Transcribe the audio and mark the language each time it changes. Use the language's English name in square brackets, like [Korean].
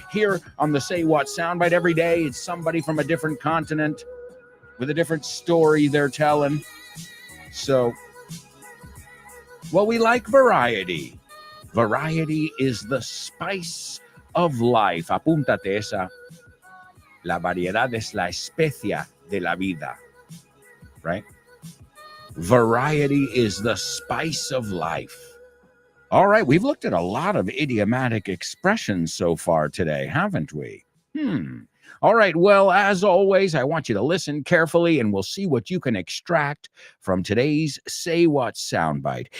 [English] Here on the Say What soundbite every day, it's somebody from a different continent with a different story they're telling. So, well, we like variety. Variety is the spice of life. [Spanish] Apúntate esa. La variedad es la especia de la vida. [English] Right? Variety is the spice of life. All right, we've looked at a lot of idiomatic expressions so far today, haven't we? All right, well, as always, I want you to listen carefully and we'll see what you can extract from today's Say What soundbite.